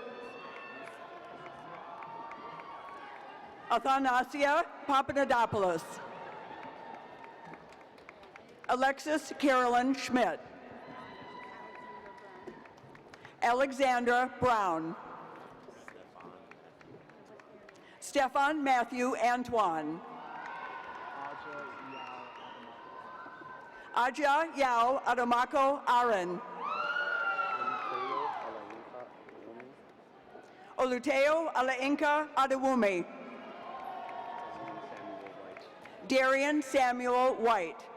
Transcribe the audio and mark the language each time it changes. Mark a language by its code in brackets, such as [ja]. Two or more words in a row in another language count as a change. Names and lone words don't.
[en] Athanasia Papadopoulos. Alexis Carolyn Schmidt. Alexandra Brown. Stefan Matthew Antoine. Aja Yao Adamako Aaron. Oluteo Alainka Adewumi. Darian Samuel White.